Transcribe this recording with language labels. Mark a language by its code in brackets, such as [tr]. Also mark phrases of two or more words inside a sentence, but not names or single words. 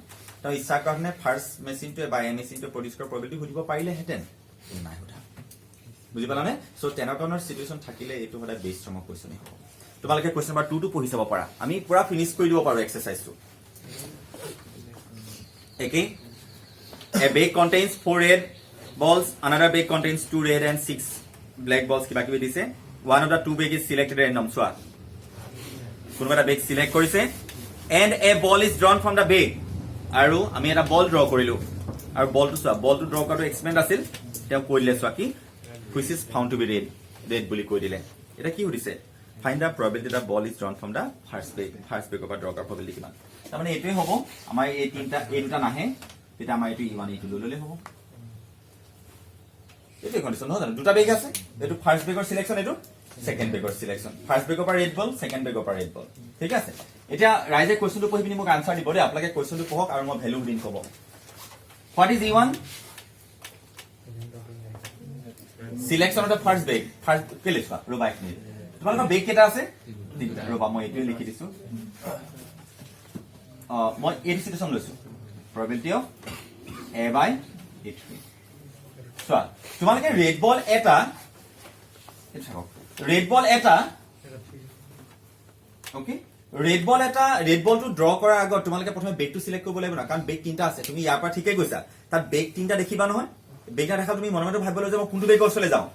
[as] তেওঁ ইচ্ছাৰ কাৰণে ফাৰ্ষ্ট মেচিনটোৱে বা এ মেচিনটোৱে প্ৰডিউচ কৰাৰ প্ৰবেবিলিটি সুধিব পাৰিলেহেঁতেন, নাই সোধা। বুজি পালানে? চ' তেনেধৰণৰ চিটুৱেশ্যন থাকিলে এইটো সদায় [en] Bayes term [as] কুৱেশ্যনেই হ'ব। তোমালোকে [en] question number [as] 2টো পঢ়ি চাব পাৰা, আমি পুৰা ফিনিছ কৰি দিব পাৰো এক্সাৰচাইজটো। একেই, [en] a bag contains 4 red balls, another bag contains 2 red and 6 black balls. [as] কিবা কিবি দিছে। [en] One of the two bag is selected random. [as] চোৱা, কোনোবা এটা বেগ চিলেক্ট কৰিছে, [en] and a ball is drawn from the bag. [as] আৰু আমি এটা বল ড্ৰ কৰিলো, আৰু বলটো চোৱা, বলটো ড্ৰ কৰাটো এক্সপেৰিমেণ্ট আছিল। তেওঁ কৈ দিলে, চোৱা কি, [en] which is found to be red [as] বুলি কৈ দিলে। এটা কি সুধিছে? [en] Find the probability that ball is drawn from the first bag of a draw কৰাৰ probability কিমান। [as] তাৰমানে এইটোৱে হ'ব আমাৰ এই দুটা নাহে, তেতিয়া আমাৰ এইটো E1 E2 লৈ ল'লে হ'ব। এইটোৱে কণ্ডিশ্যন নহয় জানো? দুটা বেগ আছে, এইটো [en] first bag selection, [as] এইটো [en] second bag selection. first bag [as] পৰা [en] red ball, second bag [as] পৰা [en] red ball. [as] ঠিক আছে। এতিয়া ৰাইজে কুৱেশ্যনটো পঢ়ি পিনি মোক আনচাৰ দিব দেই। আপোনালোকে কুৱেশ্যনটো পঢ়ক আৰু মই ভেলু দিম ক'ব। [en] What is E1? Selection of the first bag. [as] কেলে চোৱা, ৰ'বা এক মিনিট, তোমালোকৰ বেগ কেইটা আছে? তিনিটা। ৰ'বা মই এইটোৱে লিখি দিছো। মই এইটো চিটুৱেশ্যন লৈছো, [en] probability of A by A3. [as] চোৱা, তোমালোকে [en] red ball [as] এটা ওকে, [en] red ball [as] ড্ৰ কৰাৰ আগত তোমালোকে প্ৰথমে বেগটো চিলেক্ট কৰিব লাগিব না, কাৰণ বেগ তিনিটা আছে। তুমি ইয়াৰ পৰা ঠিকেই কৈছা, তাত বেগ তিনিটা দেখিবা নহয়। বেগটা দেখা তুমি মনে মনে ভাবিব যে মই কোনটো বেগৰ ওচৰলৈ যাওঁ।